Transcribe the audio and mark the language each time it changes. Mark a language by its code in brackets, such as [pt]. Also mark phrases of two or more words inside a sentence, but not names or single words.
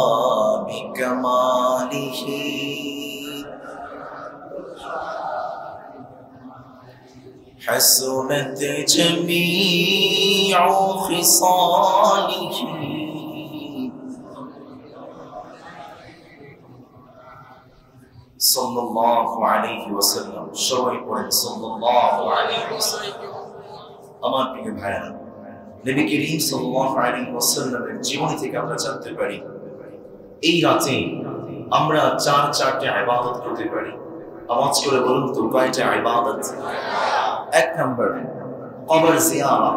[ar] بکمالہ حسنت جمیع خصالہ، صلی اللہ علیہ وسلم۔ [bn] সবাই পড়েন [ar] صلى الله عليه وسلم. [bn] আমার প্রিয় ভাইরা, নবী করিম [ar] صلى الله عليه وسلم [bn] জীবনী থেকে আমরা জানতে পারি এই রাতে আমরা চারটে ইবাদত করতে পারি। আওয়াজ করে বলুন তো কয়টা ইবাদত? এক নম্বর কবর জিয়ারত।